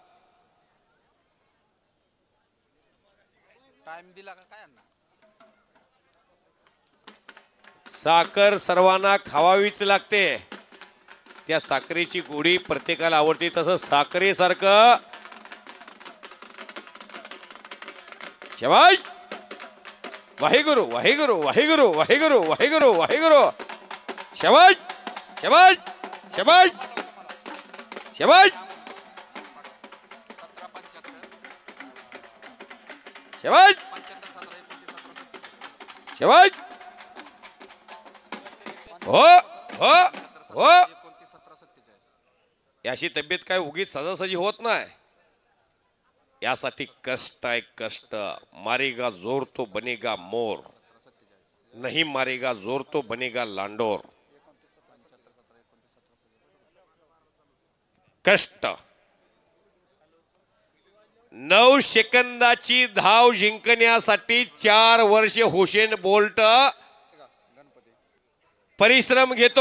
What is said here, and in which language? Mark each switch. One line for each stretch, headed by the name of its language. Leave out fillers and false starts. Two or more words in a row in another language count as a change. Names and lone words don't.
Marathi: टाइम दिला का काय? साखर सर्वांना खावावीच लागते. त्या साखरेची गोडी प्रत्येकाला आवडते. तसं साखरेसारखं शाबाश.
Punjabi: वाहेगुरु वाहेगुरु वाहेगुरु वाहेगुरु वाहेगुरु वाहेगुरु.
Marathi: शाबाश शाबाश शाबाश शाबाश शाबाश शाबाश. हो हो हो. याची तब्येत काय उगीच सहजासहजी होत नाही. यासाठी कष्ट आहे कष्ट.
Hindi: मारेगा जोर तो बनेगा मोर, नहीं मारेगा जोर तो
Marathi: बनेगा लांडोर. कष्ट. 9 सेकंदाची धाव जिंकण्यासाठी 4 वर्ष हुसेन बोल्ट परिश्रम घेतो.